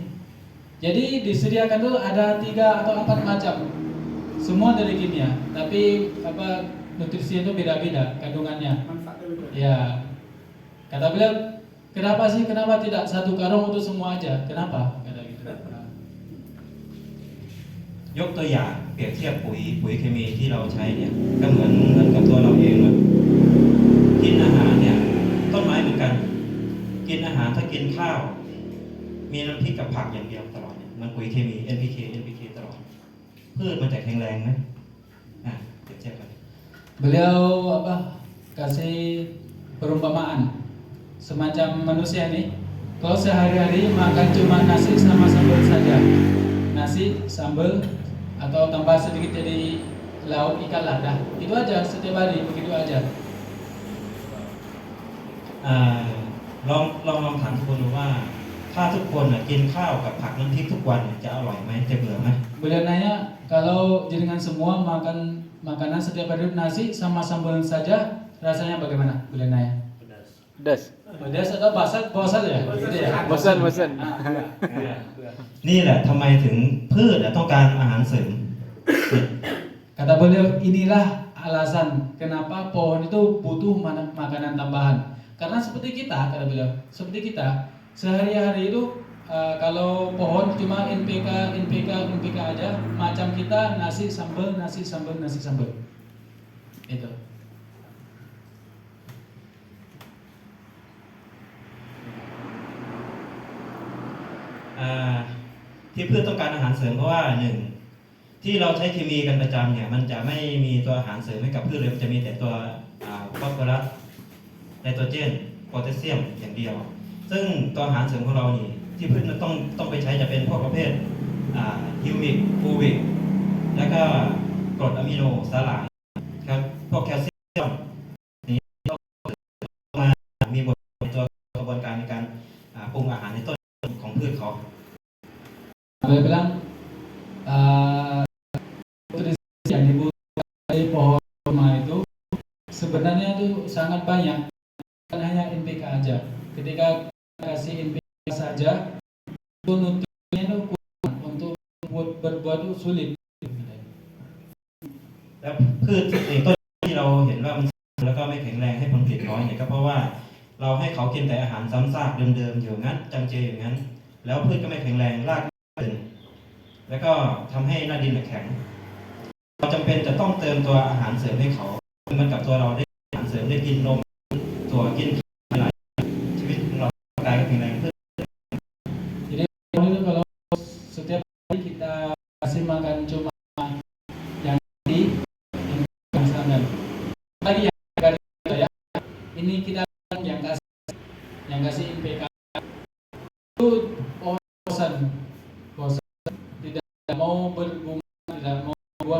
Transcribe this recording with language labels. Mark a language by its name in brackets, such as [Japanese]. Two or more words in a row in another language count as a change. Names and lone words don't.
[Indonesian] Jadi disediakan tuh ada 3 atau 4 macam. Semua dari kimia, tapi nutrisi itu beda-beda kandungannya. Ya. Kata beliau, kenapa tidak satu karung untuk semua aja? Kenapa? Kata gitu. [Thai] ยกตัวอย่างเปรียบเทียบปุ๋ยเคมีที่เราใช้เนี่ยก็เหมือนกับตัวเราเองนะกินอาหารเนี่ยต้นไม้เหมือนกันกินอาหารถ้ากินข้าวมีน้ำพริกกับผักอย่างเดียวตลอดเนี่ยมันปุ๋ยเคมี NPK ตลอดพืชมันจะแข็งแรงไหมเปรียบเทียบกัน [Indonesian] Beliau kasih perumpamaan semacam manusia nih. Kalau sehari-hari makan cuma nasi sama sambal saja, nasi sambal atau tambah sedikit jadi lauk ikan lada, itu aja setiap hari begitu aja. [Thai] ลองถามทุกคนดูว่าถ้าทุกคนกินข้าวกับผักน้ำพริกทุกวันจะอร่อยไหมจะเบื่อไหม [Indonesian] Beliau nanya, kalau jenengan semua makan makanan setiap hari nasi sama sambal saja, rasanya bagaimana? Beliau nanya. Pedas. Pedas atau bosan ya? Gitu ya? Bosan. [Thai] นี่แหละทำไมถึงพืชต้องการอาหารเสริม [Indonesian] Kata beliau, inilah alasan kenapa pohon itu butuh makanan tambahan. Karena seperti kita, kata beliau, seperti kita sehari-hari itu kalau pohon cuma NPK aja, macam kita nasi sambal. Itu. [Thai] ที่พืชต้องการอาหารเสริมเพราะว่าหนึ่งที่เราใช้เคมีกันประจำเนี่ยมันจะไม่มีตัวอาหารเสริมให้กับพื ชเลยมันจะมีแต่ตัวฟอสฟอรัสไนโตรเจนโพแทสเซียมอย่างเดียวซึ่งตัวอาหารเสริมของเรานี่ที่พืชต้องไปใช้จะเป็นพวกประเภทฮิวมิกฟูวิกแล้วก็กรดอะมิโนสาหร่ายครับพวกแคลเซียมนี่ต้องมามีบทในตัวกระบวนการในการปรุงอาหารในต้นของพืชเขา [Indonesian] Beliau bilang nutrisi yang dibutuhkan dari pohon kurma itu sebenarnya itu sangat banyak, bukan hanya NPK aja. Ketika kasih NPK saja, itu nutrisinya itu kurang, untuk berbuah itu sulit. [Thai] แล้วพืชต้นที่เราเห็นว่ามันแล้วก็ไม่แข็งแรงให้ผลผลิตน้อยเนี่ยก็เพราะว่าเราให้เขากินแต่อาหารซ้ำซากเดิมๆอยู่งั้นจำเจอย่างนั้นแล้วพืชก็ไม่แข็งแรงรากตึงแล้วก็ทำให้หน้าดินแข็งเราจำเป็นจะต้องเติมตัวอาหารเสริมให้เขาเหมือนกับตัวเราได้อาหารเสริมได้กินนมตัวกินหลายชีวิตของเรากายก็แข็งแรงขึ้น [Indonesian] Jadi kalau setiap hari kita kasih makan cuma yang di sana, lagi ya, ini kita yang kasih NPK itu bosan, tidak mau berbunga, tidak mau buah.